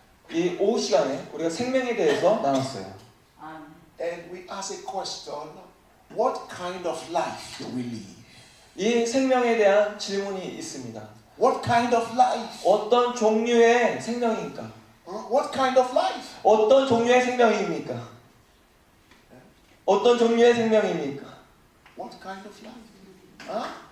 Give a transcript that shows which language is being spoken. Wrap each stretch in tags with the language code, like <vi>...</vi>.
<ko>이 오후 시간에 우리가 생명에 대해서 나눴어요.</ko> <en>And we ask a question, what kind of life do we live?</en> <ko>이 생명에 대한 질문이 있습니다.</ko> <en>What kind of life?</en> <ko>어떤 종류의 생명입니까?</ko> <en>What kind of life?</en> <ko>어떤 종류의 생명입니까? 어떤 종류의 생명입니까?</ko> <en>What kind of life? Huh?</en>